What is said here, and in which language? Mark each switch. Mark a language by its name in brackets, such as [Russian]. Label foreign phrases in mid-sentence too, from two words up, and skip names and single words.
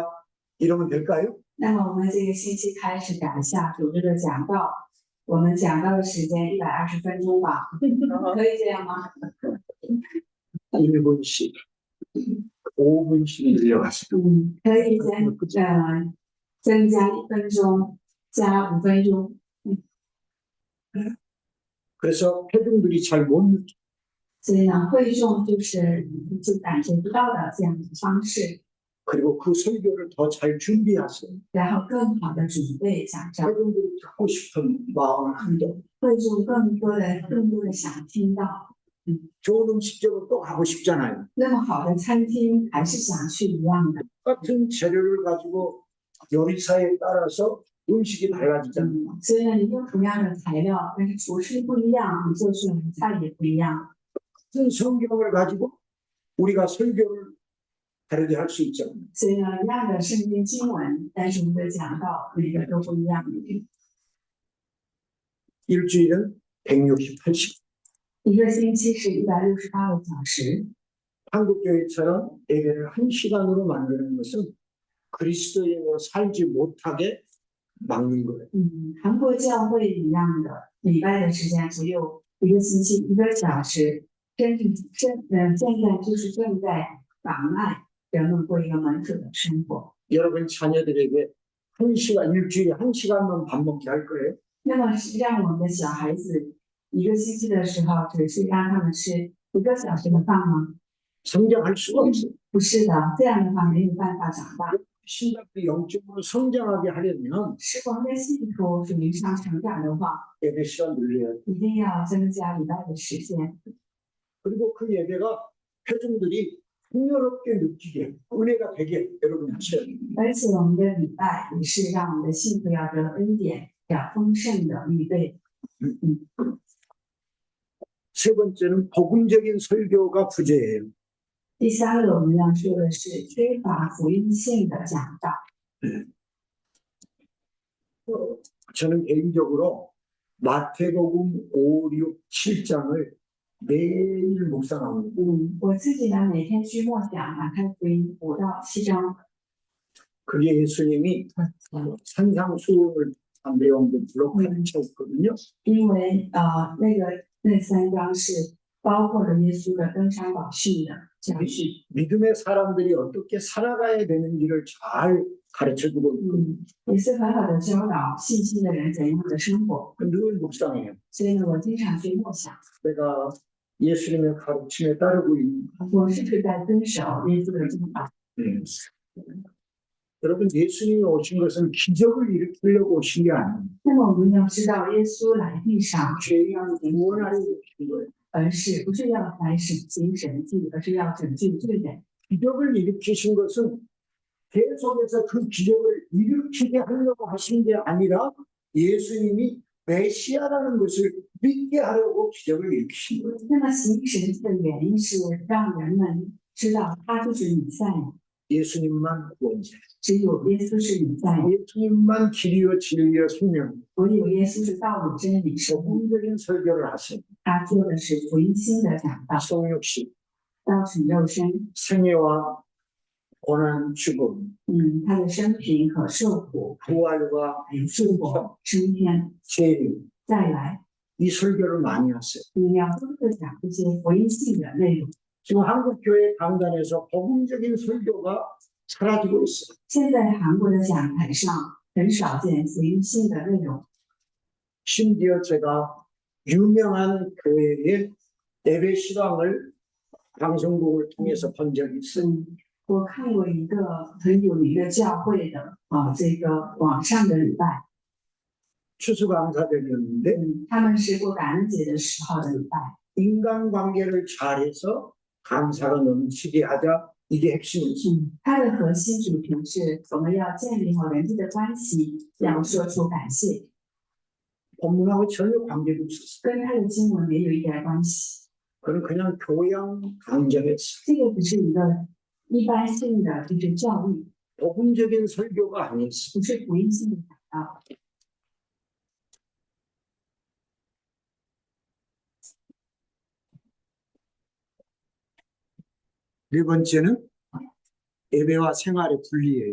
[Korean] 이러면 될까요? [Chinese] 那么我们这个星期开始改一下主日的讲道，我们讲道的时间120分钟吧，可以这样吗？ [Korean] 1분씩 5분씩 늘려가세요. [Chinese] 可以增加1分钟，加5分钟。 [Korean] 그래서 회중들이 잘 못 느껴. [Chinese] 所以呢，会众就感觉不到的这样的方式， [Korean] 그리고 그 설교를 더 잘 준비하세요. [Chinese] 然后更好的准备讲章， [Korean] 회중들이 듣고 싶은 마음을 한다. [Chinese] 会众更多的想听到。 [Korean] 좋은 음식점은 또 가고 싶잖아요. [Chinese] 那么好的餐厅还是想去一样的， [Korean] 같은 재료를 가지고 요리사에 따라서 음식이 달라지잖아요. [Chinese] 所以呢，你用同样的材料，但是厨师不一样，你做出来的菜也不一样。 [Korean] 같은 성경을 가지고 우리가 설교를 다르게 할 수 있잖아요. [Chinese] 所以呢，一样的圣经经文，但是我们的讲道每个都不一样。 [Korean] 일주일은 168시간. [Chinese] 一个星期是168个小时。 [Korean] 한국교회처럼 예배를 1시간으로 만드는 것은 그리스도인으로 살지 못하게 막는 거예요. [Chinese] 韩国教会一样的，礼拜的时间只有一个星期1个小时，现在就是正在妨碍人们过一个门徒的生活。 [Korean] 여러분 자녀들에게 1시간, 일주일에 1시간만 밥 먹게 할 거예요. [Chinese] 那么是让我们的小孩子一个星期的时候，只是让他们吃1个小时的饭吗？ [Korean] 성장할 수가 없어요. [Chinese] 不是的，这样的话没有办法长大。 [Korean] 신학도 영적으로 성장하게 하려면 [Chinese] 是我们的信徒属灵上成长的话， [Korean] 예배 시간 늘려야 돼요. [Chinese] 一定要增加礼拜的时间。 [Korean] 그리고 그 예배가 회중들이 풍요롭게 느끼게 은혜가 되게 여러분 하셔야 돼요. [Chinese] 而且我们的礼拜也是让我们的信徒要得恩典、要丰盛的预备。 [Korean] 세 번째는 복음적인 설교가 부재예요. [Chinese] 第三个我们要说的是缺乏福音性的讲道。 [Korean] 저는 개인적으로 마태복음 5, 6, 7장을 매일 묵상합니다. [Chinese] 我自己呢每天去默想马太福音5到7章， [Korean] 그게 예수님이 산상수훈을 한 내용들로 가르쳐 있거든요. [Chinese] 因为那3章是包括了耶稣的登山宝训的教训。 [Korean] 믿음의 사람들이 어떻게 살아가야 되는지를 잘 가르쳐주고 있고 [Chinese] 也是很好的教导信心的人怎样的生活。 [Korean] 늘 묵상해요. [Chinese] 所以呢，我经常去默想， [Korean] 내가 예수님의 가르침에 따르고 있는 [Chinese] 我是不是在遵守耶稣的教导？ [Korean] 여러분 예수님이 오신 것은 기적을 일으키려고 오신 게 아니에요. [Chinese] 那么我们要知道，耶稣来地上 [Korean] 죄인을 구원하려고 오신 거예요. [Chinese] 而是不是要来行神迹，而是要拯救罪人。 [Korean] 기적을 일으키신 것은 계속해서 그 기적을 일으키게 하려고 하신 게 아니라 예수님이 메시아라는 것을 믿게 하려고 기적을 일으키신 거예요. [Chinese] 那么行神迹的原因是让人们知道他就是弥赛亚， [Korean] 예수님만 구원자. [Chinese] 只有耶稣是弥赛亚， [Korean] 예수님만 길이요 진리요 생명. [Chinese] 唯有耶稣是道路、真理、生命。 [Korean] 복음적인 설교를 하세요. [Chinese] 他做的是福音新的讲道， [Korean] 성육신, [Chinese] 道成肉身。 [Korean] 생애와 고난 죽음, [Chinese] 他的生平和受苦， [Korean] 부활과 [Chinese] 还有复活、升天、 [Korean] 재림. [Chinese] 再来。 [Korean] 이 설교를 많이 하세요. [Chinese] 你要多的讲这些福音性的内容。 [Korean] 지금 한국 교회 강단에서 복음적인 설교가 사라지고 있어요. [Chinese] 现在韩国的讲台上很少见福音性的内容， [Korean] 심지어 제가 유명한 교회의 예배 시간을 방송국을 통해서 본 적이 있어요. [Chinese] 我看过一个很有名的教会的这个网上的礼拜， [Korean] 추수감사절이었는데 [Chinese] 他们是过感恩节的时候的礼拜， [Korean] 인간관계를 잘해서 감사가 넘치게 하자 이게 핵심이었어요. [Chinese] 它的核心主题是我们要建立好人际的关系，要说出感谢， [Korean] 본문하고 전혀 관계도 없었어요. [Chinese] 跟他的经文没有一点关系， [Korean] 그는 그냥 교양 강좌였어요. [Chinese] 这个只是一个一般性的就是教育， [Korean] 복음적인 설교가 아니었어요. [Chinese] 不是福音性的讲道。 [Korean] 네 번째는 예배와 생활의 분리예요.